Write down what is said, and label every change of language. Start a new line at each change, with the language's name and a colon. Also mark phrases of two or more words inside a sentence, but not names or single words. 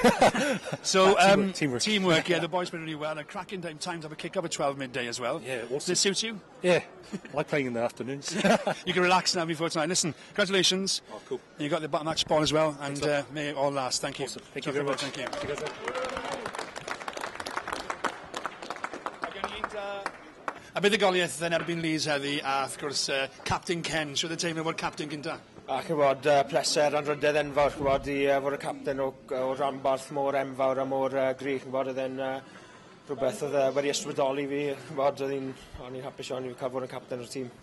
English: So, teamwork. Yeah, the boys played really well. A cracking time to have a kick-up at 12 midday as well. Yeah, awesome. Does it suit you? Yeah, I like playing in the afternoons. You can relax now before tonight. Listen, congratulations. Oh, cool. You got the match ball as well, and may it all last. Thank you. Awesome. Thank you very much. Thank you.
Welsh: A buddugoliaeth yn erbyn Leeds heddi, a wrth gwrs Captain Ken, siwr y teimlo fod Captain gynta? A chybod, pleser yn rydydd enfawr, chybod, i fod y capten o ranbarth mor enfawr a mor grych, chybod, oedd e'n rhywbeth oedd wedi ysbrydoli fi, chybod, o'n i'n hapus iawn i cael fod yn capten o'r tîm.